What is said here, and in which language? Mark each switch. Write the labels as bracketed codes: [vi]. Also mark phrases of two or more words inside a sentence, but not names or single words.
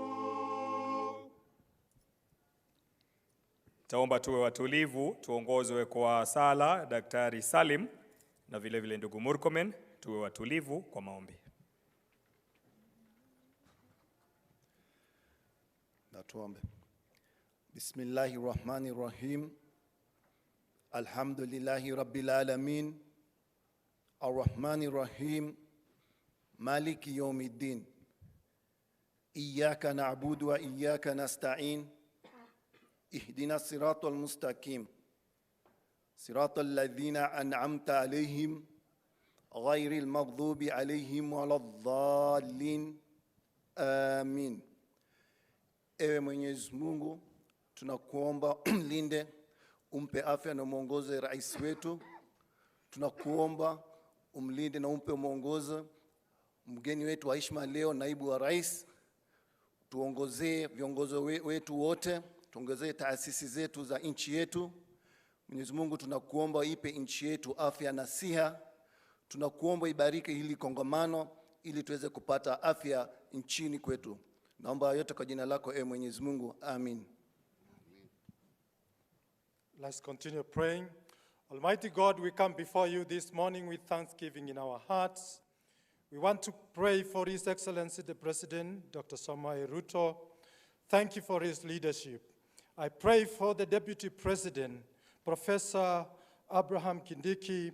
[sw] Taomba tuwe watulivu, tuongozwe kwa sala Daktari Salim na vile ndugu Murkomen. Tuwe watulivu kwa maombi. Na tuombe. [ar] بسم الله الرحمن الرحيم. الحمد لله رب العالمين. الرحمن الرحيم. مالك يوم الدين. إياك نعبد وإياك نستعين. اهدنا الصراط المستقيم. صراط الذين أنعمت عليهم غير المغضوب عليهم ولا الضالين. Amin. [sw] Ewe Mwenyezi Mungu, tunakuomba linde, umpe afya na muongoze rais wetu. Tunakuomba umlinde na umpe muongozo mgeni wetu wa heshima leo, naibu wa rais. Tuongozee viongozi wetu wote, tuongezee taasisi zetu za nchi yetu. Mwenyezi Mungu, tunakuomba ipe nchi yetu afya na siha. Tunakuomba ibariki hili kongamano ili tuweze kupata afya nchini kwetu. Naomba yote kwa jina lako, ewe Mwenyezi Mungu. Amin. [en] Let's continue praying. Almighty God, we come before you this morning with thanksgiving in our hearts. We want to pray for His Excellency the President, Dr. Samoei Ruto. Thank you for his leadership. I pray for the Deputy President, Professor Abraham Kindiki.